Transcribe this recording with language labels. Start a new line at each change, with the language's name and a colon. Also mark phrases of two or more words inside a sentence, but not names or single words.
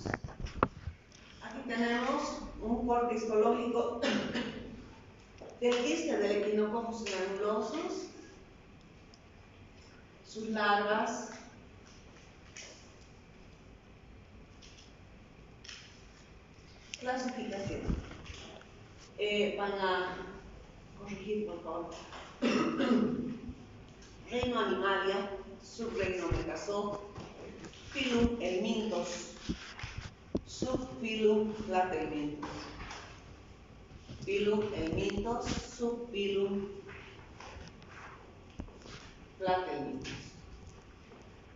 Spanish: Aquí tenemos un corte histológico del quiste del Echinococcus granulosus, sus larvas, clasificación. Van a corregir, por favor. Reino Animalia, subreino Megazoo, filum Helminthos, subfilum Platelminthos. Filum Helminthos, subfilum Platelminthos.